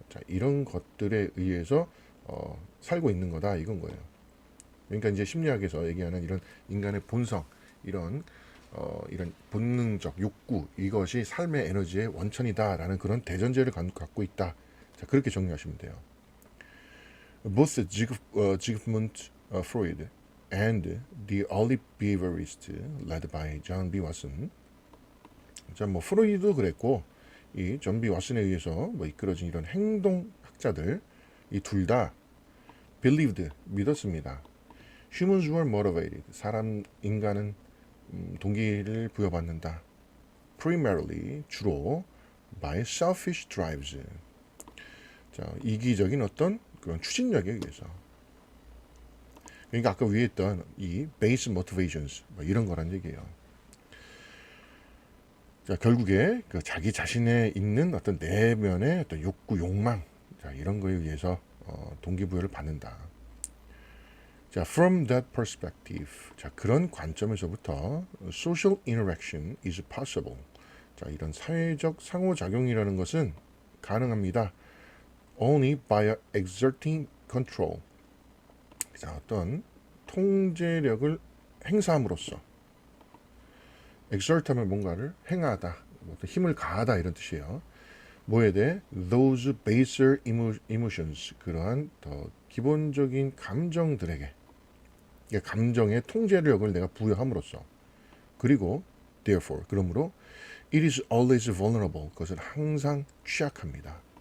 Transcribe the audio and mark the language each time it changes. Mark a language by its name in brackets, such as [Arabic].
[Korean] 자, 이런 것들에 의해서 살고 있는 거다 이건 거예요. 그러니까 이제 심리학에서 얘기하는 이런 인간의 본성 이런 본능적 욕구 이것이 삶의 에너지의 원천이다라는 그런 대전제를 갖고 있다. 자, 그렇게 정리하시면 돼요. [English] Both Sigmund Freud and the early behaviorists led by John B. Watson. [Korean] 자, 뭐 프로이드도 그랬고 이 존 B. 왓슨에 의해서 뭐 이끌어진 이런 행동학자들 이 둘 다 believed 믿었습니다. [English] Humans were motivated. [Korean] 인간은 동기를 부여받는다. [English] Primarily 주로 by selfish drives. [Korean] 자, 이기적인 어떤 그런 추진력에 의해서. 그러니까 아까 위에 있던 이 [English] base motivations [Korean] 뭐 이런 거란 얘기예요. 자, 결국에 그 자기 자신에 있는 어떤 내면의 어떤 욕구, 욕망, 자, 이런 거에 의해서 동기부여를 받는다. [English] 자, from that perspective, [Korean] 자, 그런 관점에서부터 [English] social interaction is possible. [Korean] 자, 이런 사회적 상호작용이라는 것은 가능합니다. [English] Only by exerting control. [Korean] 자, 어떤 통제력을 행사함으로써 exert 하면 뭔가를 행하다, 어떤 힘을 가하다 이런 뜻이에요. 뭐에 대해? [English] Those baser emotions, [Korean] 그러한 더 기본적인 감정들에게 감정의 통제력을 내가 부여함으로써 그리고 [English] therefore, [Korean] 그러므로 [English] it is always vulnerable, [Korean] 그것은 항상 취약합니다.